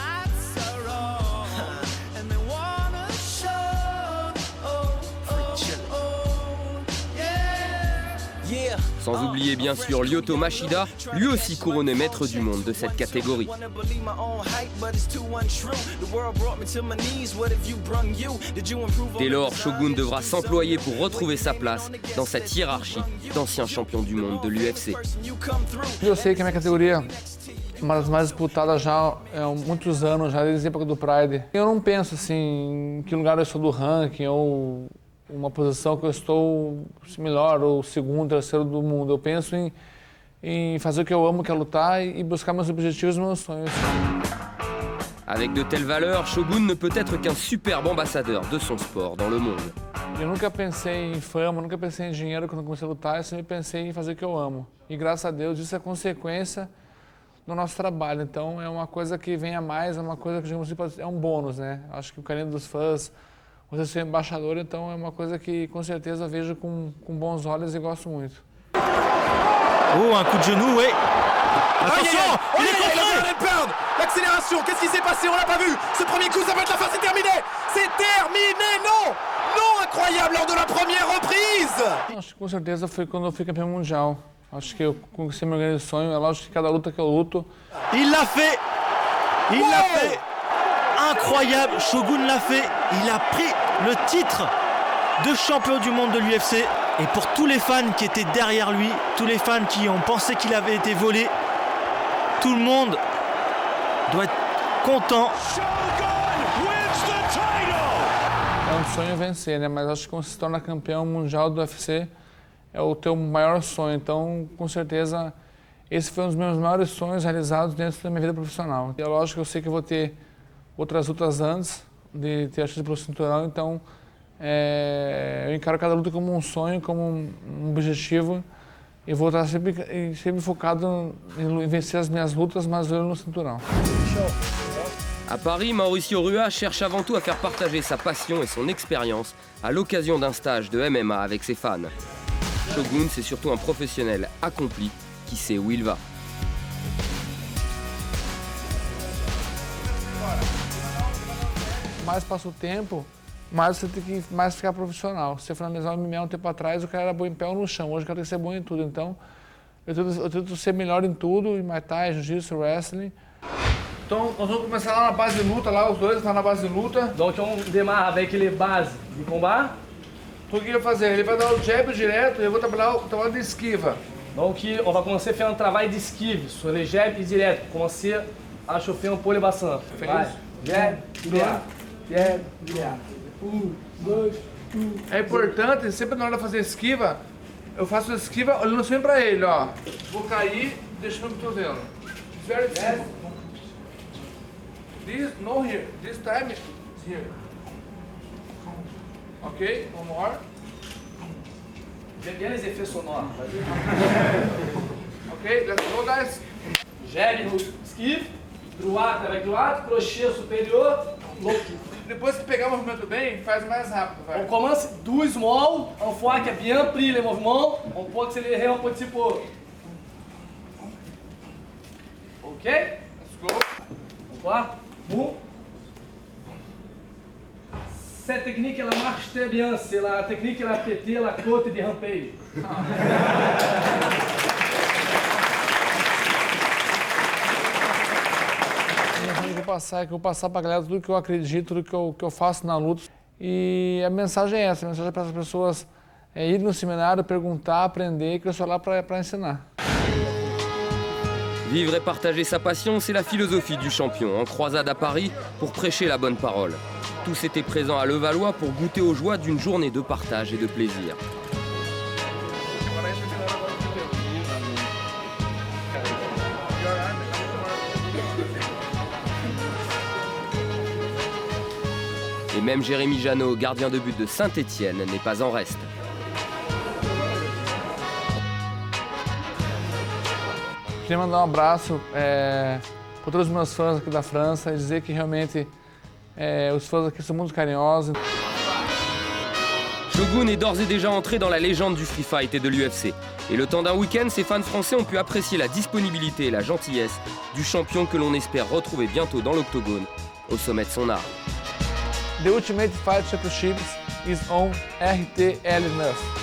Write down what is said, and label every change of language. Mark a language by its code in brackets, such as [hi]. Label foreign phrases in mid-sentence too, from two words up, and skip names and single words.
[fr] Sans oublier bien sûr Lyoto Machida, lui aussi couronné maître du monde de cette catégorie. Dès lors, Shogun devra s'employer pour retrouver sa place dans cette hiérarchie d'anciens champions du monde de l'UFC. [pt] Eu sei que a minha categoria uma das mais disputadas já há muitos anos, já desde a época do Pride. Eu não penso assim em que lugar eu estou do ranking ou uma posição que eu estou melhor ou segundo, terceiro do mundo. Eu penso em fazer o que eu amo, que é lutar e buscar meus objetivos e meus sonhos. [fr] Avec de telles valeurs, Shogun ne peut être qu'un superbe ambassadeur de son sport dans le monde. [pt] Eu nunca pensei em fama, nunca pensei em dinheiro quando comecei a lutar, eu sempre pensei em fazer o que eu amo. E graças a Deus isso é consequência do nosso trabalho, então é uma coisa que vem a mais, é uma coisa que, digamos assim, é um bônus, né? Acho que o carinho dos fãs, você ser embaixador, então é uma coisa que com certeza eu vejo com bons olhos e gosto muito. [fr] Oh, un coup de genou, oui. Attention, il est contré. L'accélération, qu'est-ce qui s'est passé? On l'a pas vu. Ce premier coup, ça va être la fin, c'est terminé. C'est terminé, non. Non, incroyable lors de la première reprise. [pt] Acho que com certeza foi quando eu fui campeão mundial. Acho que eu conquistei meu grande sonho. É lógico que cada luta que eu luto. [fr] Il l'a fait. Il l'a fait. Incroyable, Shogun l'a fait. Il a pris le titre de champion du monde de l'UFC. Et pour tous les fans qui étaient derrière lui, tous les fans qui ont pensé qu'il avait été volé, tout le monde doit être content. [pt] É um sonho vencer, né? Mas acho que quando se torna campeão mundial do UFC é o teu maior sonho. Então, com certeza, esse foi um dos meus maiores sonhos realizados dentro da minha vida profissional. E é lógico que eu sei que eu vou ter outras lutas antes de ter a chance pelo cinturão, então eu encaro cada luta como um sonho, como um objetivo e vou estar sempre focado em vencer as minhas lutas, mas olhando no cinturão. [fr] À Paris, Mauricio Rua cherche avant tout à faire partager sa passion et son expérience à l'occasion d'un stage de MMA avec ses fans. Shogun, c'est surtout un professionnel accompli qui sait où il va. [pt] Mais passa o tempo, mais você tem que mais ficar profissional. Se você for analisar o MMA um tempo atrás, o cara era bom em pé ou no chão. Hoje o cara tem que ser bom em tudo. Então, eu tento ser melhor em tudo, em Muay Thai, Jiu-Jitsu, Wrestling. Então, nós vamos começar lá na base de luta, lá os dois estão na base de luta. [fr] Donc on démarre avec les bases du combat. [pt] O que ele vai fazer? Ele vai dar o jab direto e eu vou trabalhar o trabalho de esquiva. [fr] Donc on va commencer à faire un travail d'esquive sur les jabs et direct. Commencer à chauffer un peu les bassins. [pt] Vai. Jab, direto. Jab, direto. 1, 2, 1. É importante, sempre na hora de fazer esquiva, eu faço esquiva olhando sempre pra ele, ó. Vou cair, deixa meu cotovelo. [en] Very simple. This, no here. This time is here. Ok, one more. [fr] J'aime bien les effets sonores. [en] Ok, let's go, guys. [fr] Jab no esquive, droite avec droite, crochet supérieur, [en] low kick. [pt] Depois que pegar o movimento bem, faz mais rápido, vai. [fr] On commence do small, une fois qu'il a bien pris les mouvements, on peut accélérer un petit peu. Ok? [en] Let's go. [fr] Voilà. Bon. Cette technique, elle marche très bien. C'est la technique, elle a pété la côte de Rampage. [pt] Eu vou passar pra galera tudo que eu acredito, tudo que eu faço na luta. E a mensagem é essa, a mensagem é para as pessoas irem no seminário, perguntar, aprender, que eu sou lá para ensinar. [fr] Vivre et partager sa passion, c'est la philosophie du champion, en croisade à Paris pour prêcher la bonne parole. Tous étaient présents à Levallois pour goûter aux joies d'une journée de partage et de plaisir. Et même Jérémy Janot, gardien de but de Saint-Étienne, n'est pas en reste. [pt] Queria mandar um abraço para todos os meus fãs aqui da França e dizer que realmente os fãs aqui são muito carinhosos. [fr] Shogun est d'ores et déjà entré dans la légende du [en] free fight [fr] et de l'UFC. Et le temps d'un week-end, ses fans français ont pu apprécier la disponibilité et la gentillesse du champion que l'on espère retrouver bientôt dans l'octogone, au sommet de son art. [en] The Ultimate Fight Championships is on RTL9.